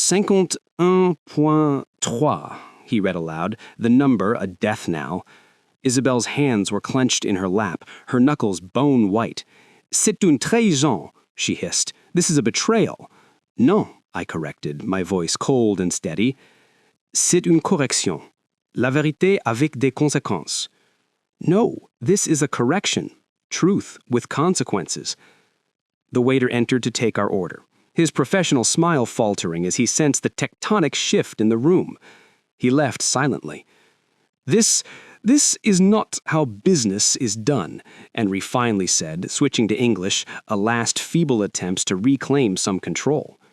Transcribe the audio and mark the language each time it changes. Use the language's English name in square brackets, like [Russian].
[English] 51.3, he read aloud, the number a death knell. Isabel's hands were clenched in her lap, her knuckles bone white. [French] "C'est une trahison," [English] she hissed. "This is a betrayal." "Non," I corrected, my voice cold and steady. [French] "C'est une correction. La vérité avec des conséquences." [English] "No, this is a correction. Truth with consequences." The waiter entered to take our order, his professional smile faltering as he sensed the tectonic shift in the room. He left silently. This is not how business is done," Henry finally said, switching to English, a last feeble attempt to reclaim some control.